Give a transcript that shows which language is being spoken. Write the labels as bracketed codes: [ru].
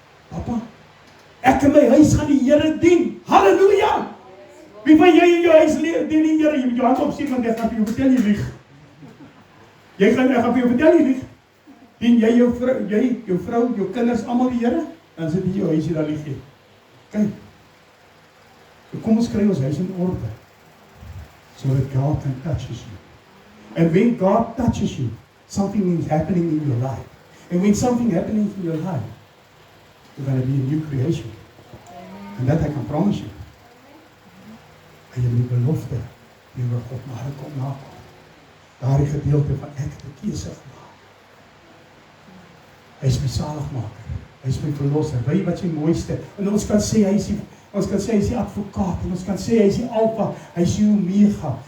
[af] Papa, ek in my huis gaan die Here dien. Halleluja! Wie van jy in jou huis dien die Here? Jy moet jou hand opsteek, want ek gaan vir jou vertel jy lieg. Ek gaan vir jou vertel jy lieg. Dien jy jou vrou, jou kinders, almal die Here? Dan sit jy in jou huis hier daar lieg jy. Kyk. Kom ons kry ons huis in orde. [en] So that God can touch you. And when God touches you, something is happening in your life. And when something happening in your life, you're going to be a new creation. And that I can promise you. [af] En jy moet belofte die oor God maar kom nakom. Daardie gedeelte van ek het 'n keuse gemaak. Hy is my saligmaker. Hy is my verlosser. Weet wat sy mooiste. En ons kan sê hy is Ons kan sê hy is die advokaat, en ons kan sê hy is die alfa, hy is die omega.